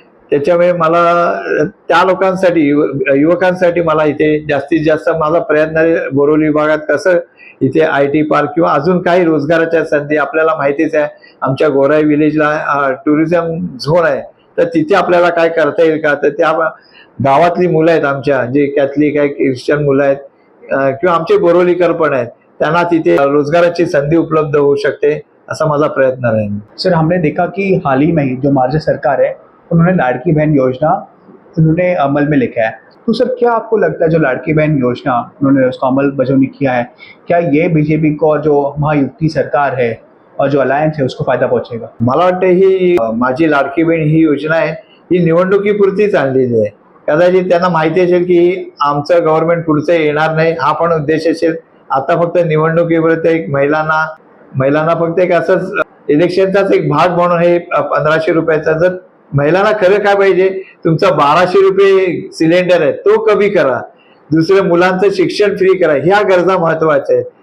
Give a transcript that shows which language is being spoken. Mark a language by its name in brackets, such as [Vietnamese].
[Marathi] त्याच्यामुळे मला त्या लोकांसाठी युवकांसाठी मला इथे जास्तीत जास्त माझा प्रयत्न आहे बोरिवली विभागात कसं इथे IT पार्क किंवा अजून काही रोजगाराच्या संधी, आपल्याला माहितीच आहे आमच्या गोराई विलेजला टुरिझम झोन आहे, तर तिथे आपल्याला काय करता येईल का, तर त्या गावातली मुलं आहेत आमच्या, जे कॅथलिक आहे, ख्रिश्चन मुलं आहेत किंवा आमचे बोरिवलीकर पण आहेत, त्यांना तिथे रोजगाराची संधी उपलब्ध होऊ शकते, असा माझा प्रयत्न राहील। [Hindi] सर, हमने देखा कि हाल ही में ही जो महाराष्ट्र सरकार है उन्होंने लाड़की बहन योजना उन्होंने अमल में लेके है, तो सर क्या आपको लगता है जो लाड़की बहन योजना उन्होंने उसका अमल बजौनी किया है, क्या ये बीजेपी को जो महायुति सरकार है और जो अलायंस है उसको फायदा पहुंचेगा? [Marathi] मला वाटतं ही माझी लाडकी बहीण ही योजना आहे ही निवडणुकीपुरतीच आणलेली आहे। कदाचित त्यांना माहिती असेल की आमचं गव्हर्नमेंट पुढचं येणार नाही, हा पण उद्देश असेल। आता फक्त निवडणुकीपुरतं एक महिलांना फक्त एक असंच इलेक्शनचाच एक भाग म्हणून हे 1500 रुपयाचा, जर महिलांना खरं काय पाहिजे, तुमचा 1200 रुपये सिलेंडर आहे तो कमी करा, दुसऱ्या मुलांचं शिक्षण फ्री करा, ह्या गरजा महत्वाच्या आहेत।